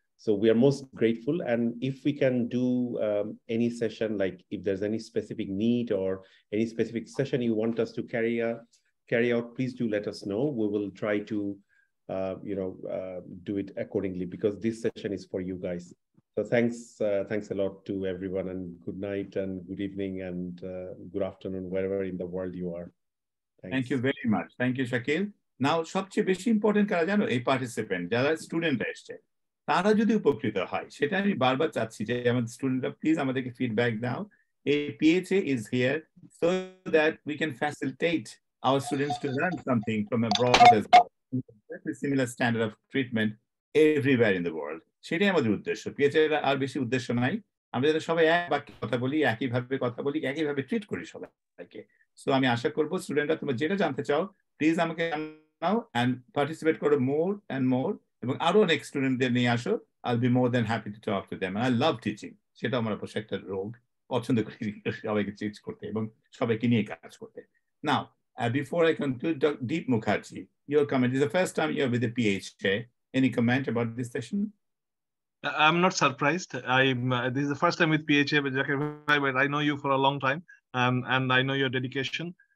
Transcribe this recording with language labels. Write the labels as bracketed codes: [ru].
[en] So we are most grateful. And if we can do any session, like if there's any specific need or any specific session you want us to carry out, please do let us know. We will try to, do it accordingly, because this session is for you guys. So thanks a lot to everyone, and good night and good evening and good afternoon, wherever in the world you are. Thanks. Thank you very much. Thank you, Shakil. [bn] Now, সবচেয়ে বেশি important কারা জানো? এই participant যারা স্টুডেন্টরা এসছে, তারা যদি উপকৃত হয়, সেটা আমি বারবার চাচ্ছি যে আমাদের স্টুডেন্টরা প্লিজ আমাদেরকে ফিডব্যাক দাও. [en] এই PHA is here so that we can facilitate our students to learn something from abroad as well. Similar standard of treatment everywhere in the world. [bn] সেটাই আমাদের উদ্দেশ্য. PHA আর বেশি উদ্দেশ্য নাই. আমরা যাতে সবাই এক বাক্যে কথা বলি, একইভাবে ট্রিট করি সবাইকে. সো আমি আশা করবো স্টুডেন্টরা তোমরা যেটা জানতে চাও প্লিজ আমাকে জানাও, [en] and participate [bn] করো [en] more and more, [bn] এবং আরো অনেক স্টুডেন্টদের নিয়ে আসো. [en] I'll be more than happy to talk to them, and I love teaching. [bn] সেটা আমার অবশ্য একটা রোগ, পছন্দ করি সবাইকে টিচ করতে এবং সবাইকে নিয়ে কাজ করতে. [en] Now, before I conclude, Deep Mukherjee, your comment. This is the first time you're with the PHA. Any comment about this session? I'm not surprised. This is the first time with PHA, but I know you for a long time, and I know your dedication.